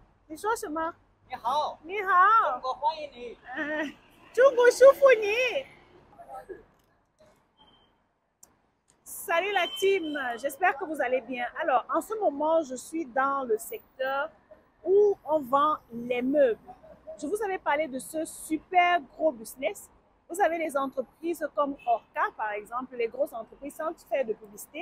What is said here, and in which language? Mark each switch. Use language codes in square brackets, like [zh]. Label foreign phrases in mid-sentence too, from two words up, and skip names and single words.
[zh] 你说什么？你好，你好，中国欢迎你。中国舒服你。 [fr] Salut la team, j'espère que vous allez bien. Alors, en ce moment, je suis dans le secteur où on vend les meubles. Je vous avais parlé de ce super gros business. Vous avez les entreprises comme Orca, par exemple, les grosses entreprises sans faire de publicité.